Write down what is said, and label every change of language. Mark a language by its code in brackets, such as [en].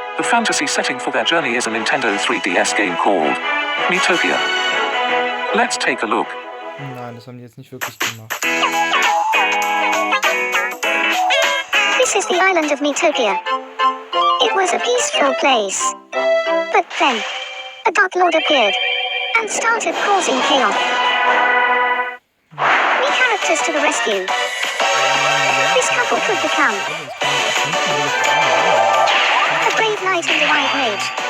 [en] The fantasy setting for their journey is a Nintendo 3DS game called Miitopia. Let's take a look. [de] Nein, das haben die jetzt nicht wirklich gemacht. [en] This is the island of Metopia. It was a peaceful place. But then, a Dark Lord appeared and started causing chaos. New characters to the rescue. This couple could become a brave knight and a wise mage.